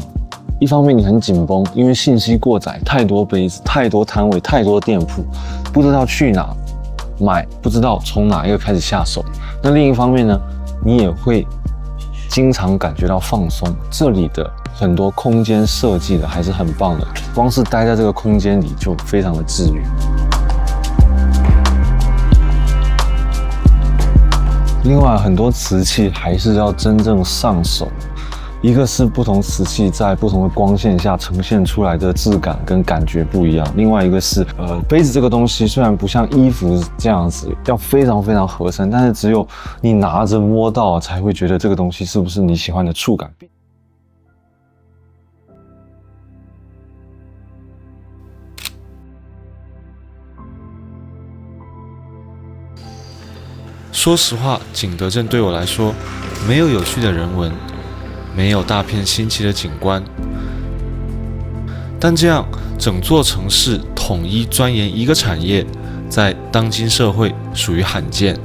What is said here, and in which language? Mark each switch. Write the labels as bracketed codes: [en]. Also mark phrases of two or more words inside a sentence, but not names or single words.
[zh] 一方面你很緊繃，因為信息過載，太多杯子，太多攤位，太多店鋪，不知道去哪買，不知道從哪一個開始下手。那另一方面呢，你也會經常感覺到放鬆。這裡的很多空間設計的還是很棒的，光是待在這個空間裡就非常的治癒。另外，很多瓷器還是要真正上手。一個是不同瓷器在不同的光線下呈現出來的質感跟感覺不一樣，另外一個是杯子這個東西雖然不像衣服這樣子要非常非常合身，但是只有你拿着摸到才會覺得這個東西是不是你喜歡的觸感。說實話，景德鎮對我來說沒有有趣的人文，沒有大片新奇的景觀，但這樣整座城市統一鑽研一個產業，在當今社會屬於罕見。